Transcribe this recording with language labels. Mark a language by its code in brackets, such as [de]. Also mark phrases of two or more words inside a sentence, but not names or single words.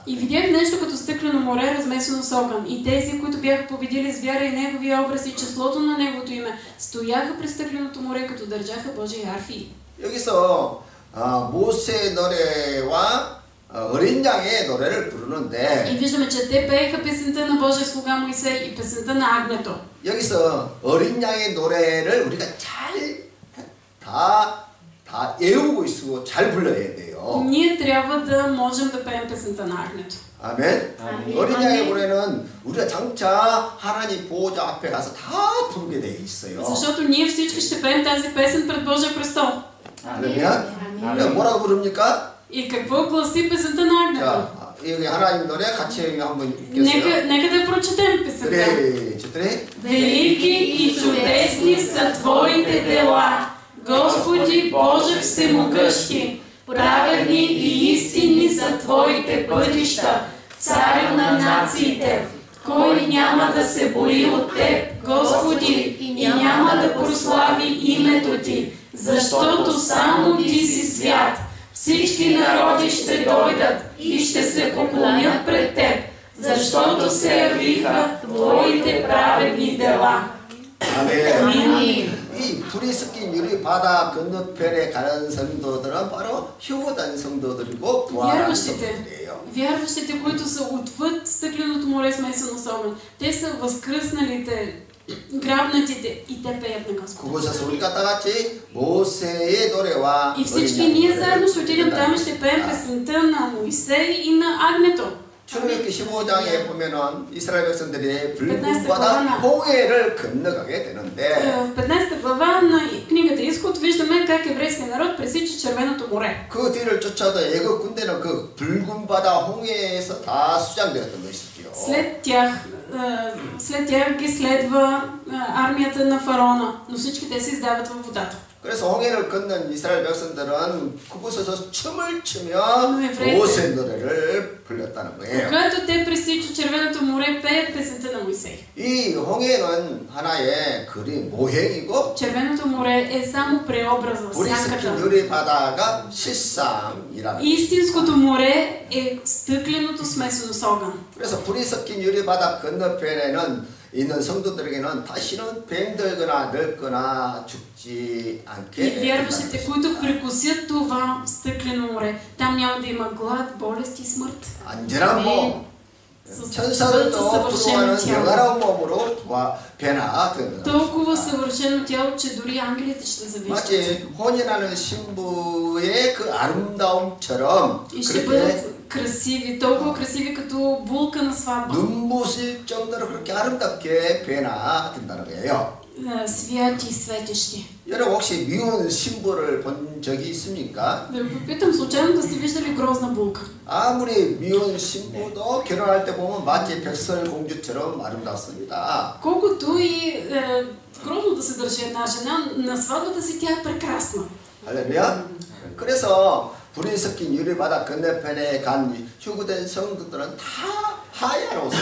[bg] И видях нещо като стъклено море, размесено с огън. И тези, които бяха победили с вяра и неговия образ и числото на неговото име, стояха пред стъкленото море, като държаха Божии арфи. [ko] 여기서 모세 노래와 어린 양의 노래를 [bg] И [ko] 부르는데 [bg] виждаме, че те пееха песента на Божия слуга Моисей и песента на Агнето. [ko] 여기서 어린 양의 노래를 우리가 다 외우고 있고 잘 불러야 돼요. [bg] Ние трябва да можем да пеем песента на Агнето. [ko] 아멘. 어린 양의 노래는 우리가 장차 하나님 보호자 앞에 가서 다 부르게 돼 있어요. [bg] Защото ние всички ще пеем тази песен пред Божия престол. [ko] 그러면 뭐라고 부릅니까? [bg] И какво гласи песента на Агнето? [ko] 자, 여기 하나님 노래 같이 한번 읽겠어요. [bg] Нека да прочетем песента. 그래, четири. Велики и чудесни са Твоите дела, Господи Боже всемогъщи. Праведни и истинни са Твоите пътища, Царю на нациите. Кой няма да се бои от Теб, Господи, и няма да прослави името Ти, защото само Ти си свят. Всички народи ще дойдат и ще се поклонят пред Теб, защото се явиха Твоите праведни дела. [ko] 아멘. 이 불이 섞인 유리 바다 건너편에 가는 성도들은 바로 휴거된 성도들이고 부활한 성도들이에요. [bg] Вярващите, които са отвъд стъкленото море смесено с огън, те са възкръсналите, грабнатите и те пеят на Господа. [ko] 그곳에서 우리가 다 같이 모세의 노래와 [bg] И всички ние заедно ще отидем там и ще пеем песента на Моисей и на Агнето. [ko] 출애굽기 15장에 보면은 이스라엘 백성들이 불금바다 홍해를 건너가게 되는데 [bg] В 15 глава на книгата Изход виждаме как еврейският народ пресича Червеното море. [ko] 그 뒤를 쫓아도 애굽 군대는 그 붉은바다 홍해에서 다 수장되었던 것이지요. [bg] След тях ги следва армията на фараона, но всички те се издават във водата. [ko] 그래서 홍해를 건넌 이스라엘 백성들은 그곳에서 춤을 추며 모세 노래를 불렀다는 거예요. [bg] Когато те пресичат Червеното море, пеят песента на Моисей. [ko] 이 홍해는 하나의 그림 모형이고 [bg] Червеното море е само преобраза, [ko] 불이 섞인 [bg] сянката. [ko] 유리 바다가 실상이라는. [bg] Истинското море е стъкленото смесено с огън. [ko] 그래서 불이 섞인 유리 바다 건너편에는 있는 성도들에게는 다시는 뱀들거나 늙거나 죽지 않게 [bg] И вярващите, които прекусят това стъклено море, там няма да има глад, болест и смърт. [ko] 안전한 몸, 천사들도 부러워하는 영원한 몸으로 변화됩니다. [bg] Толкова съвършено тяло, че дори ангелите ще завиждат. [ko] 마치 혼인하는 신부의 그 아름다움처럼 [bg] И ще бъдат красиви, толкова красиви като булка на сватба. [ko] 눈부실 정도로 그렇게 아름답게 변화된다는 거예요. [bg] Святи и светещи. [ko] 여러분 혹시 미운 신부를 본 적이 있습니까? [bg] Да ви попитам, случайно да сте виждали грозна булка? [ko] 아무리 미운 신부도 결혼할 때 보면 마치 백설공주처럼 아름답습니다. [bg] Колкото и грозно да се държи една жена, на сватбата си тя е прекрасна. [ko] 할렐루야. 그래서 불이 섞인 유리바다 건너편에 간 휴거된 성도들은 다 하얀 옷을